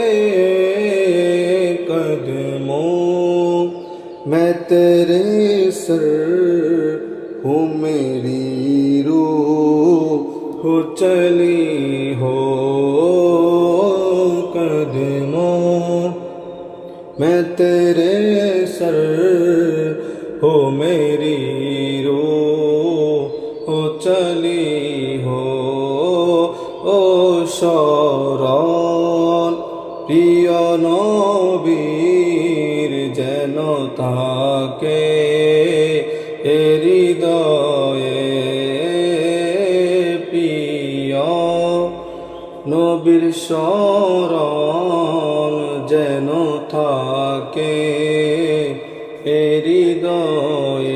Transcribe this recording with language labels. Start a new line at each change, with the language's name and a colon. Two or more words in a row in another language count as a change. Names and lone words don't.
Urdu: قدموں میں تیرے سر ہوں میری روح چلی ہو، قدموں میں تیرے سر ہو میری روح چلی ہو۔ او شوران
Bangla: প্রিয় নবীর যেন তাকে হৃদয়ে, প্রিয় নবীর স্মরণ যেন থাকে হৃদয়ে।